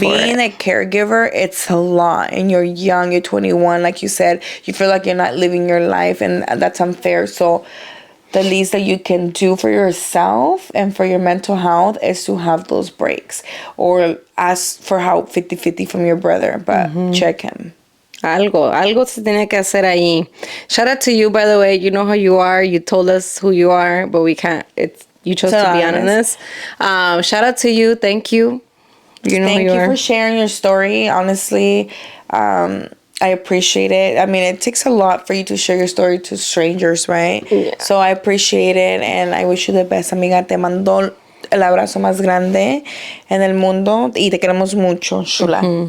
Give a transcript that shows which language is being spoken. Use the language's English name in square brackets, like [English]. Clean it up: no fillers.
[English] being a caregiver, it's a lot. And you're young, you're 21. Like you said, you feel like you're not living your life, and that's unfair. So the least that you can do for yourself and for your mental health is to have those breaks, or ask for help 50-50 from your brother, but check him. [Spanish] Algo se tiene que hacer ahí. [English] Shout out to you, by the way. You know how you are. You told us who you are, but we can't. You chose to be honest. Shout out to you. Thank you. You know Thank who you are. for sharing your story. Honestly, I appreciate it. I mean, it takes a lot for you to share your story to strangers, right? Yeah. So I appreciate it, and I wish you the best, amiga. [Spanish] Te mando el abrazo más grande en el mundo y te queremos mucho, chula.